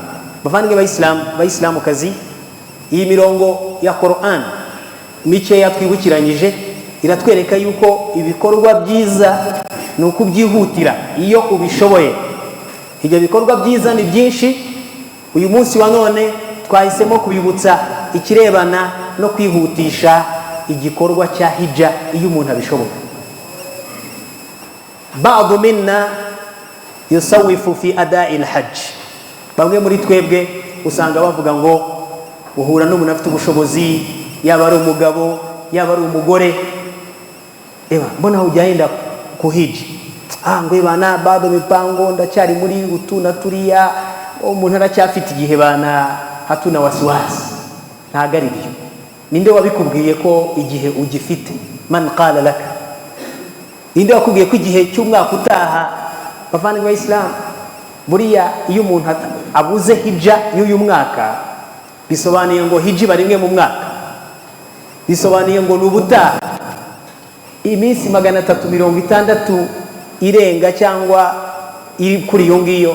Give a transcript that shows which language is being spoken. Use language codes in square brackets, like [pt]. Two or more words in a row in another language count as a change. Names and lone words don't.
[rw] Bavandimwe bayisilamu kazi, iyi mirongo ya Qur'an mike yatwibukiranyije iratwereka yuko ibikorwa byiza ni ukubyihutira iyo ubishoboye. Ibyo bikorwa byiza ni byinshi. Uyu munsi wa none twahisemo kubibutsa ikirebana no kwihutisha igikorwa cya hijja iyo umuntu abishoboye. [ar] بعض منا يسوف في أداء الحج. [rw] Bamwe muri twebwe usanga bavuga ngo uhura n'umuntu afite ubushobozi, yaba ari umugabo yaba ari umugore, mbona ujyaenda kuhiji, ngo [sw] bana bado mipango [rw] ndacyari muri utu na turiya, umuntu aracyafite igihe [sw] bana hatuna wasiwasi. [rw] Ntago ari byo. Ninde wabikubwiye ko igihe ugifite? [ar] من قال لك? [rw] Ninde wakubwiye ko igihe cy'umwaka utaha? Bavandimwe b'Islam, buriya iyo umuntu abuze hijja y'uyu mwaka bisobanuye ngo hijji barimwe mu mwaka, bisobanuye ngo n'ubutaha iminsi 360 irenga cyangwa iri kuri iyo ngiyo.